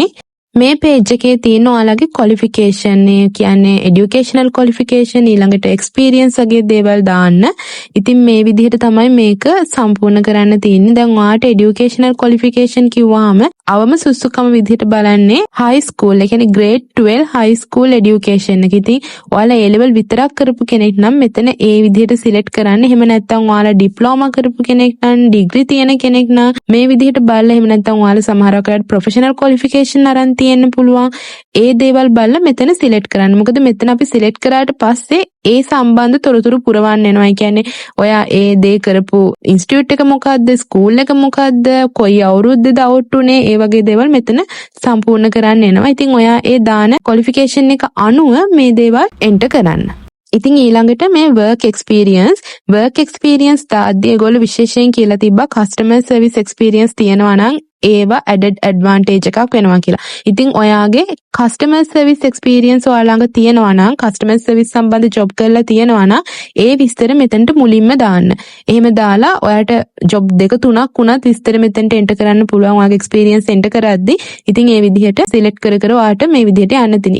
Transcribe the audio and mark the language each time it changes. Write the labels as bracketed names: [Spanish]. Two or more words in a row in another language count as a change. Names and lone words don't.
[Sinhala] මේ page එකේ තියෙන ඔයාලගේ qualification, ඒ කියන්නේ [English] educational qualification, [Sinhala] ඊළඟට experience වගේ දේවල් දාන්න. ඉතින් මේ විදිහට තමයි මේක සම්පූර්ණ කරන්න තියෙන්නේ. දැන් ඔයාට [English] educational qualification [Sinhala] කිව්වහම අවම සුසුකම විදිහට බලන්නේ [English] high school, [Sinhala] ඒ කියන්නේ [English] grade 12 high school education [Sinhala] එක. ඉතින් ඔයාලා [English] A level [Sinhala] විතරක් කරපු කෙනෙක් නම් මෙතන ඒ විදිහට select කරන්න. එහෙම නැත්නම් ඔයාලා diploma කරපු කෙනෙක් නම්, degree තියෙන කෙනෙක් නම් මේ විදිහට බලලා, එහෙම නැත්නම් ඔයාලා සමහරක් වෙලාවට [English] professional qualification [Sinhala] අරන් තියෙන්න පුළුවන්. ඒ දේවල් බලලා මෙතන select කරන්න. මොකද මෙතන අපි select කරාට පස්සේ ඒ සම්බන්ධ තොරතුරු පුරවන්න වෙනවා. ඒ කියන්නේ ඔයා ඒ දේ කරපු ඉන්ස්ටිටියුට් එක මොකද්ද, ස්කූල් එක මොකද්ද, කොයි අවුරුද්දද අවුට් උනේ, ඒ වගේ දේවල් මෙතන සම්පූර්ණ කරන්න එනවා. ඉතින් ඔයා ඒ දාන qualification එක අනුව මේ දේවල් එන්ටර් කරන්න. ඉතින් ඊළඟට මේ [English] work experience [Sinhala] දාද්දී ඒගොල්ලෝ විශේෂයෙන් කියලා තිබ්බා [English] customer service experience [Sinhala] තියෙනවා නම් ඒවා [English] added advantage [Sinhala] එකක් වෙනවා කියලා. ඉතින් ඔයාගේ [English] customer service experience [Sinhala] ඔයාලා ළඟ තියෙනවා නම්, [English] customer service [Sinhala] සම්බන්ධ job කරලා තියෙනවා නම් ඒ විස්තර මෙතනට මුලින්ම දාන්න. එහෙම දාලා ඔයාට job 2-3ක් වුණත් විස්තර මෙතනට enter කරන්න පුළුවන්. ඔයාගේ [English] experience enter [Sinhala] කරද්දී ඉතින් ඒ විදිහට select කර ඔයාට මේ විදිහට යන්න තියෙනවා.